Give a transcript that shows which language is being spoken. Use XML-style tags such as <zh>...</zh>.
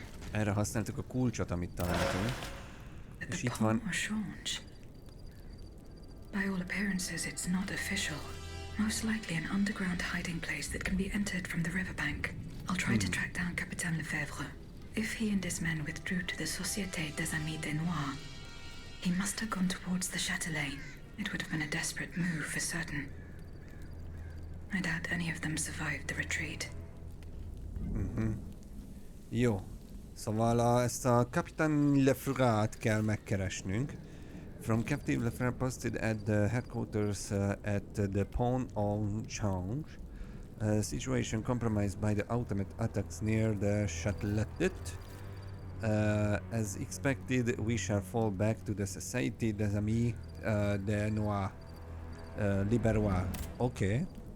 <hu>Erre használtuk a kulcsot, amit találtunk. És itt van...</hu> <en>By all appearances, it's not official. Most likely an underground hiding place that can be entered from the riverbank. I'll try to track down Capitaine Lefebvre. If he and his men withdrew to the Société des Amis des Noirs, he must have gone towards the Châtelet. It would have been a desperate move for certain. I doubt any of them survived the retreat.</en> <hu>Jó. Szóval ezt a Capitaine Lefebvre-t kell megkeresnünk.</hu> <en>From Captain Lefebvre posted at the headquarters at the Pont au Change. Situation compromised by the automated attacks near the Châtelet. As expected, we shall fall back to the Société des Amis des Noirs. Liberois. Okay.</en>